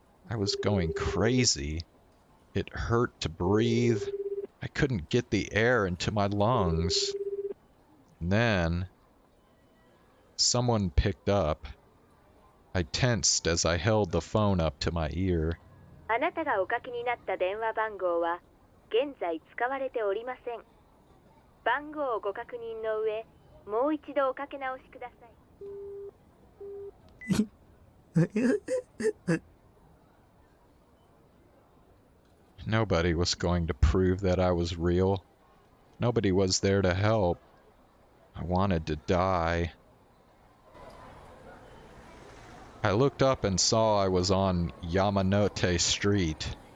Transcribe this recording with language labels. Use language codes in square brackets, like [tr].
[en] I was going crazy. It hurt to breathe. I couldn't get the air into my lungs. And then, someone picked up. I tensed as I held the phone up to my ear. [ja] あなたがおかけになった電話番号は現在使われておりません。番号をご確認の上、もう一度おかけ直しください。 [en] Nobody was going to prove that I was real. Nobody was there to help. I wanted to die. I looked up and saw I was on Yamanote Street.